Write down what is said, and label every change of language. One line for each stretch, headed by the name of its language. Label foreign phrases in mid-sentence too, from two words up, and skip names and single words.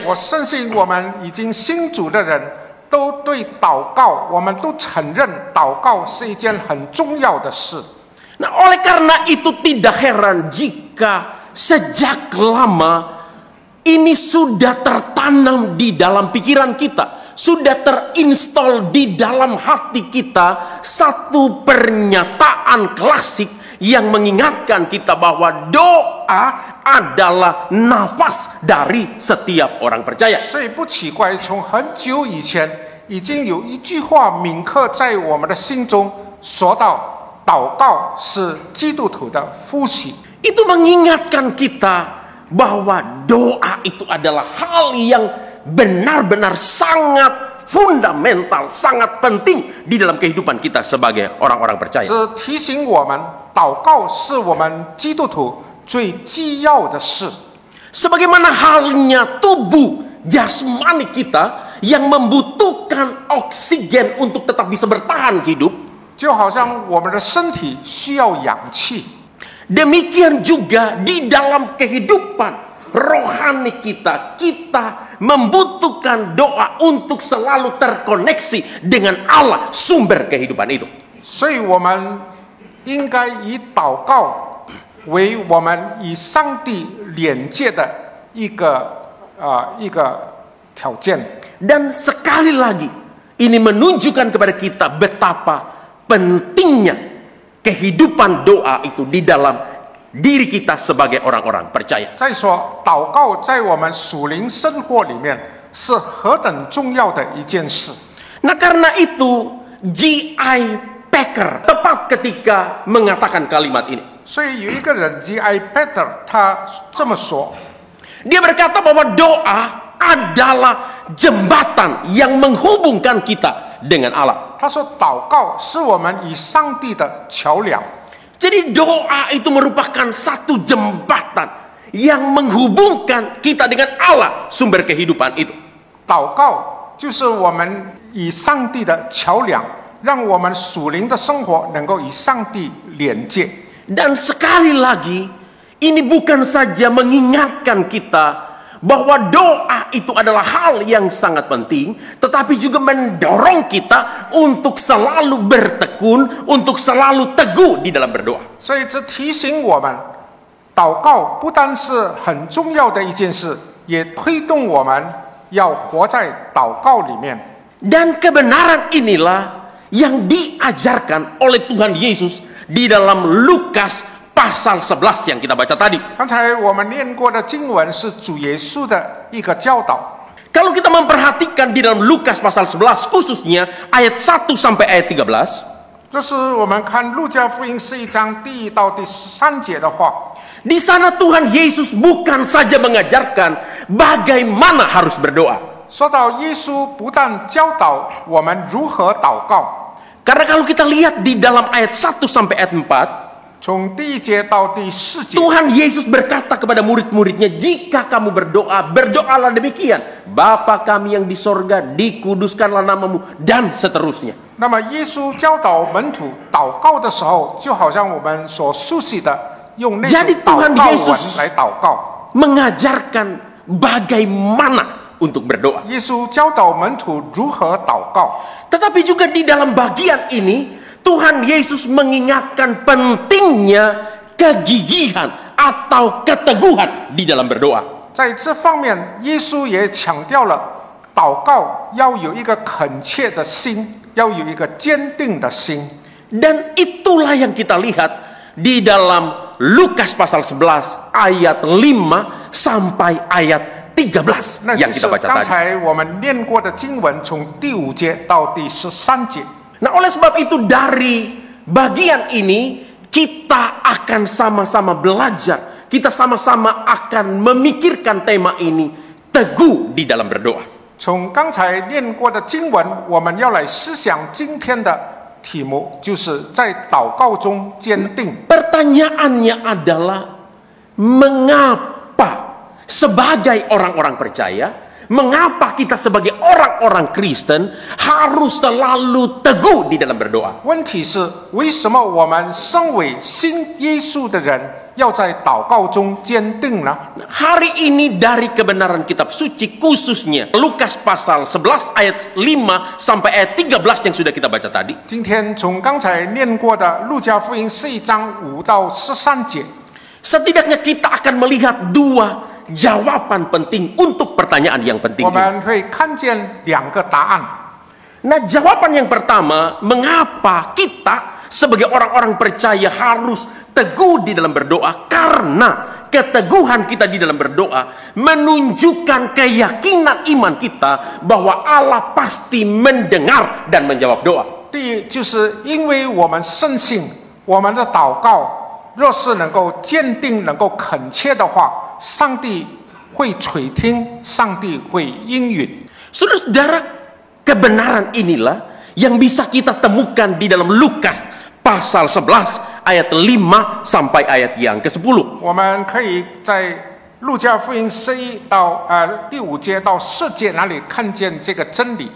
Chinese: 我深信我们已经信主的人都对祷告，我们都承认祷告是一件很重要的事。
Indonesian: Nah, oleh karena itu tidak heran jika sejak lama ini sudah tertanam di dalam pikiran kita, sudah terinstall di dalam hati kita satu pernyataan klasik yang mengingatkan kita bahwa doa adalah nafas dari setiap orang percaya.
Chinese: 所以不奇怪，从很久以前已经有一句话铭刻在我们的心中，说到祷告是基督徒的呼吸。
Indonesian: Itu mengingatkan kita bahwa doa itu adalah hal yang benar-benar sangat fundamental, sangat penting di dalam kehidupan kita sebagai orang-orang percaya.
Chinese: 是提醒我们，祷告是我们基督徒最基要的事。
Indonesian: Sebagaimana halnya tubuh jasmani kita yang membutuhkan oksigen untuk tetap bisa bertahan hidup,
Chinese: 就好像我们的身体需要氧气，
Indonesian: demikian juga di dalam kehidupan rohani kita, kita membutuhkan doa untuk selalu terkoneksi dengan Allah, sumber kehidupan itu.
Chinese: 所以我们应该以祷告为我们与上帝连接的一个条件。
Indonesian: Dan sekali lagi, ini menunjukkan kepada kita betapa pentingnya kehidupan doa itu di dalam diri kita sebagai orang-orang percaya.
Chinese: 再说，祷告在我们属灵生活里面是何等重要的一件事。
Indonesian: Nah, karena itu G.I. Packer tepat ketika mengatakan kalimat ini.
Chinese: 所以有一个人 G.I. Packer 他这么说，
Indonesian: Dia berkata bahwa doa adalah jembatan yang menghubungkan kita dengan Allah.
Chinese: 他说祷告是我们与上帝的桥梁。
Indonesian: Jadi doa itu merupakan satu jembatan yang menghubungkan kita dengan Allah, sumber kehidupan itu.
Chinese: 祷告就是我们与上帝的桥梁，让我们属灵的生活能够与上帝连接。
Indonesian: Dan sekali lagi, ini bukan saja mengingatkan kita bahwa doa itu adalah hal yang sangat penting, tetapi juga mendorong kita untuk selalu bertekun, untuk selalu teguh di dalam berdoa.
Chinese: 所以这提醒我们，祷告不单是很重要的一件事，也推动我们要活在祷告里面。
Indonesian: Dan kebenaran inilah yang diajarkan oleh Tuhan Yesus di dalam Lukas pasal 11 yang kita baca tadi.
Chinese: 刚才我们念过的经文是主耶稣的一个教导。
Indonesian: Kalau kita memperhatikan di dalam Lukas pasal 11 khususnya ayat 1 sampai ayat 13,
Chinese: 就是我们看路加福音11章第1到第13节的话，
Indonesian: di sana Tuhan Yesus bukan saja mengajarkan bagaimana harus berdoa.
Chinese: 说到耶稣不但教导我们如何祷告，
Indonesian: Karena kalau kita lihat di dalam ayat 1 sampai ayat 4,
Chinese: 从第1节到第4节，
Indonesian: Tuhan Yesus berkata kepada murid-muridnya, jika kamu berdoa, berdoalah demikian. Bapa kami yang di sorga, dikuduskanlah namamu, dan seterusnya.
Chinese: 那么耶稣教导门徒祷告的时候，就好像我们所熟悉的用那种
Indonesian: Jadi
Chinese: 祷
Indonesian: Tuhan
Chinese: 告
Indonesian: Yesus
Chinese: 文来祷告。
Indonesian: mengajarkan bagaimana untuk berdoa.
Chinese: 耶稣教导门徒如何祷告，
Indonesian: Tetapi juga di dalam bagian ini, Tuhan Yesus mengingatkan pentingnya kegigihan atau keteguhan di dalam berdoa.
Chinese: 在这方面，耶稣也强调了祷告要有一个恳切的心，要有一个坚定的心。
Indonesian: Dan itulah yang kita lihat di dalam Lukas pasal 11 ayat 5 sampai ayat 13
Chinese: 那
Indonesian: yang
Chinese: 就
Indonesian: kita
Chinese: 是
Indonesian: baca
Chinese: 刚
Indonesian: tadi.
Chinese: 才我们念过的经文，从第5节到第13节。
Indonesian: Nah, oleh sebab itu dari bagian ini kita akan sama-sama belajar, kita sama-sama akan memikirkan tema ini, teguh di dalam berdoa.
Chinese: 从刚才念过的经文，我们要来思想今天的题目，就是在祷告中坚定。
Indonesian: Pertanyaannya adalah, mengapa sebagai orang-orang percaya, mengapa kita sebagai orang-orang Kristen harus selalu teguh di dalam berdoa?
Chinese: 问题是，为什么我们身为信耶稣的人，要在祷告中坚定呢？
Indonesian: Hari ini dari kebenaran kitab suci, khususnya Lukas pasal 11 ayat 5 sampai ayat 13 yang sudah kita baca tadi.
Chinese: 今天从刚才念过的路加福音11章5到13节，
Indonesian: Setidaknya kita akan melihat dua jawaban penting untuk pertanyaan yang penting
Chinese: 我
Indonesian: ini.
Chinese: 们会看见2个答案。
Indonesian: Nah, jawaban yang pertama, mengapa kita sebagai orang-orang percaya harus teguh di dalam berdoa? Karena keteguhan kita di dalam berdoa menunjukkan keyakinan iman kita bahwa Allah pasti mendengar dan menjawab doa.
Chinese: 第一，就是因为我们深信我们的祷告若是能够坚定、能够恳切的话，上帝会垂听，上帝会应允。
Indonesian: Saudara-saudara, kebenaran inilah yang bisa kita temukan di dalam Lukas pasal 11 ayat 5 sampai ayat yang ke-10.
Chinese: 我们可以在路加福音11到第5节到4节那里看见这个真理。